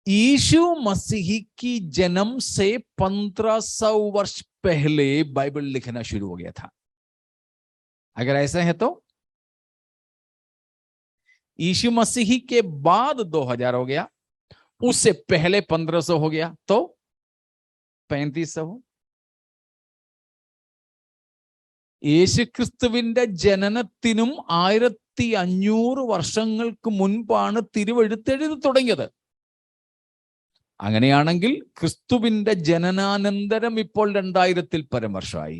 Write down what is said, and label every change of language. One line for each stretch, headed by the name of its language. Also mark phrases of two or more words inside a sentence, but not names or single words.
Hindi: यीशु मसीह की जन्म से 1500 वर्ष पहले बाइबल लिखना शुरू हो गया था। अगर ऐसा है तो यीशु मसीह के बाद 2000 हो गया, उससे पहले 1500 हो गया, तो 3500।
Malayalam: യേശുക്രിസ്തുവിന്റെ ജനനത്തിനും 1500 വർഷങ്ങൾക്ക് മുൻപാണ് തിരുവെഴുത്തെഴുതി തുടങ്ങിയത്. അങ്ങനെയാണെങ്കിൽ ക്രിസ്തുവിന്റെ ജനനാനന്തരം ഇപ്പോൾ 2000-ൽ പരം വർഷമായി.